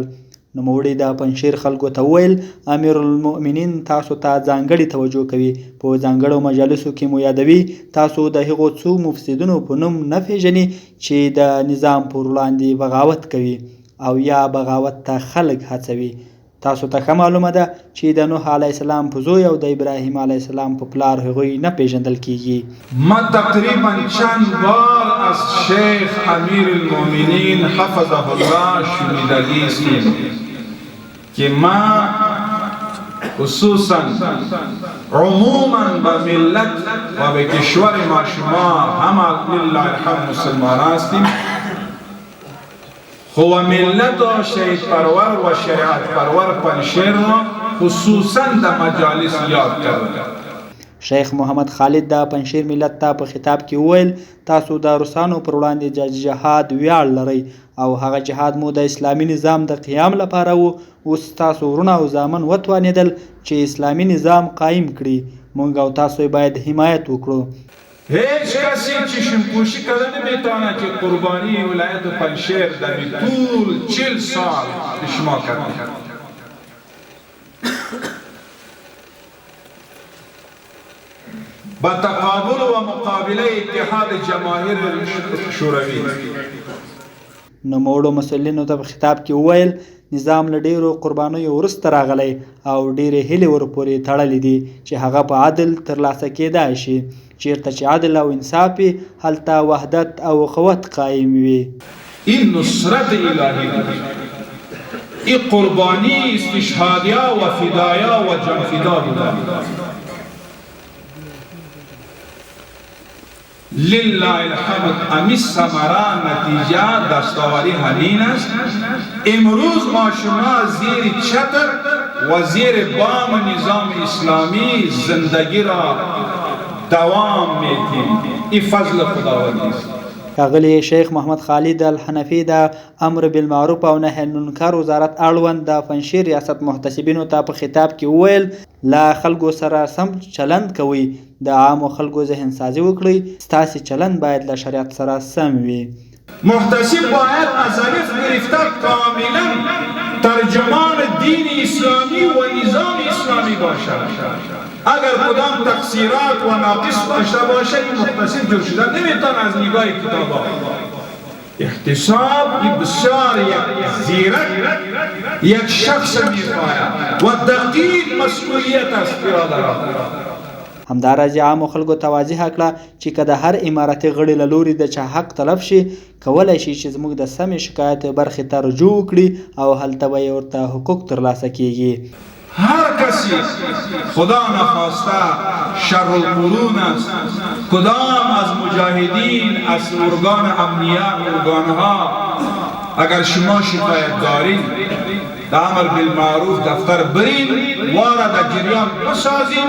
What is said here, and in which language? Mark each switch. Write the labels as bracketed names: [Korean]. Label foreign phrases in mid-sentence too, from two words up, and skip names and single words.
[Pashto] نوموړي د پنجشیر خلکو ته وویل امیرالمؤمنین تاسو ته ځانګړې توجه کوي، په ځانګړو مجالسو کې مو یادوي تاسو د هغو څو مفسدینو په نوم نه پیژنئ چې د نظام پر وړاندې بغاوت کوي او یا بغاوت ته خلک هڅوي. تاسو ته ښه معلومه ده چې د نوح [Arabic] علیه السلام [Pashto] په زوی او د ابراهیم [Arabic] علیه السلام [Pashto] په پلار هغوی نه پیژندل کیږي. [Persian] ما تقریبا چند بار از شیخ امیر المؤمنین [Arabic] حفظه الله [Persian] شنیدگی است که ما خصوصا عموما به ملت و به کشور ما شما همه [Arabic] لله الحمد [Persian] مسلمان هستیم، خو ملت و شهید پرور و شریعت پرور پنجشیر را خصوصا در مجالس یاد کرده. [Pashto] شیخ محمد خالد د پنجشیر ملت ته په خطاب کې وویل تاسو د روسانو پر وړاندې د جهاد ویاړ لرئ او هغه جهاد مو د اسلامي نظام د قیام لپاره و. اوس تاسو ورونه او زامن وتوانېدل چې اسلامي نظام قایم کړي. موږ او تاسو باید حمایت وکړو. [Persian] هیچ کسی چشمپوشی کرده نمیتونه که قربانی ولایت پنجشیر در طول 40 سال به شما کرده. با تقابل و مقابله اتحاد جماهیر شوروی. [Pashto] نوموړو مسؤلینو ته په خطاب کې وویل نظام له ډیرو قربانیو وروسته راغلی او ډیرې هیلې ورپورې تړلې دي چې هغه په عدل ترلاسه کیدای شي. چیرته چې عدل او انصاف وي هلته وحدت او قوت قایم وي. [Persian] این نصرت الهی بود، این قربانی استشهادیا و فدایا و جانفدا بود. [Arabic] لله الحمد [Persian] امی ثمره نتیجه دستاوری همین است. امروز ما شما زیر چتر و زیر بام نظام اسلامی زندگی را دوام میدیم. این فضل خداوندی است. [Pashto] ښاغلي شیخ محمد خالد الحنفي د امر بالمعروف او نهي عن المنکر وزارت اړوند د پنجشیر ریاست محتسبینو ته په خطاب کې وویل له خلکو سره سم چلند کوئ، د عامو خلکو ذهن سازي وکړئ، ستاسې چلند باید له شریعت سره سم وي. [Persian] محتسب باید از الف گرفته کاملا ترجمان دین اسلامی و نظام اسلامی باشد. اگر کدام تقصیرات و ناقص داشته باشه این محتسب جور شده نمیتونه از نگاه کتابا. احتساب بسیار یک زیرک یک شخص میخواهد و دقیق مسئولیت است برادران. [Pashto] همداراز عامو خلکو ته واضحه کړه چې که د هر امارتي غړي له لوري د چا حق طلب شي کولی شي چې زموږ د سمې شکایت برخې ته رجوع وکړي او هلته به یې ورته حقوق ترلاسه کیږي. [Persian] هر کسی خدا نخواسته [Arabic] شر القرون [Persian] است، کدام از مجاهدین از ارگان امنیت ارگانها اگر شما شکایت دارید در امر بالمعروف دفتر برین وارد جریان بسازید.